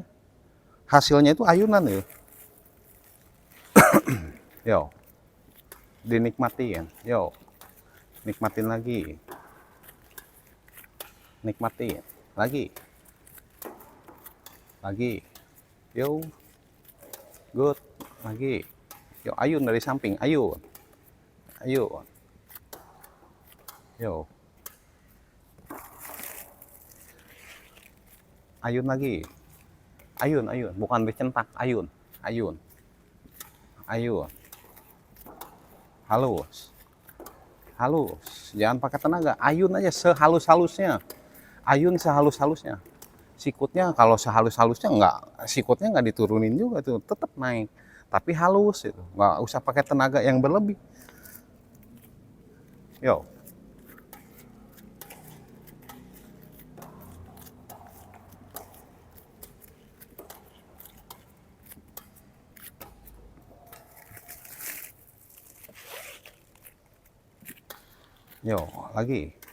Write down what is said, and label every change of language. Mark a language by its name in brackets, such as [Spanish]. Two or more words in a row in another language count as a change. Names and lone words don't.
[Indonesian] Hasilnya itu ayunan ya. Yo, dinikmatin. Yo, nikmatin lagi. Nikmatin. Lagi. Lagi. Yo, good. Lagi. Yo, ayun dari samping. Ayun. Ayun. Yo, ayun lagi. Ayun, ayun. Bukan dicentak. Ayun. Ayun. Ayun. Halus. Halus. Jangan pakai tenaga. Ayun aja sehalus-halusnya. Ayun sehalus-halusnya. Sikutnya kalau sehalus-halusnya enggak, sikutnya nggak diturunin juga tuh, tetap naik. Tapi halus itu. Nggak usah pakai tenaga yang berlebih. Yo. Yo, lagi.